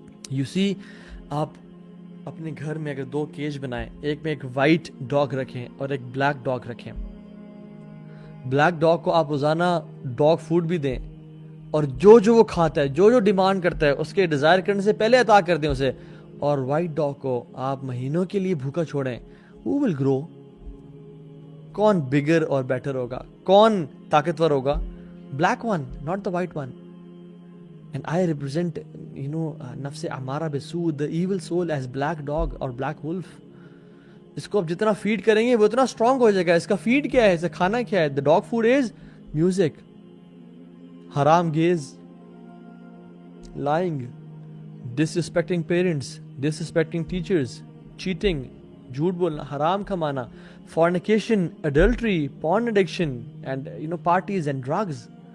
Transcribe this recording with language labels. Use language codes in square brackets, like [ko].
[en] you see [ur] آپ اپنے گھر میں اگر 2 کیج بنائیں, ایک میں ایک وائٹ ڈاگ رکھیں اور ایک بلیک ڈاگ رکھیں, بلیک ڈاگ کو آپ روزانہ ڈاگ فوڈ بھی دیں اور جو وہ کھاتا ہے, جو ڈیمانڈ کرتا ہے اس کے ڈیزائر کرنے سے پہلے عطا کر دیں اسے, اور وائٹ ڈاگ کو آپ مہینوں کے لیے بھوکا چھوڑیں, [en] who will grow؟ [ur] کون بگر اور بیٹر ہوگا, کون طاقتور ہوگا؟ [en] Black one, not the white one. And I represent, [ar] نفس امارہ بالسوء, [en] the evil soul as black dog اور black wolf. [ur] اس کو آپ جتنا فیڈ کریں گے وہ اتنا اسٹرانگ ہو جائے گا. اس کا فیڈ کیا ہے, اس کا کھانا کیا ہے؟ [en] the dog food is music, [ur] حرام gaze, [en] lying, disrespecting parents, disrespecting teachers, cheating, [ur] جھوٹ بولنا, حرام کمانا, [en] fornication, adultery, porn addiction, and parties and drugs.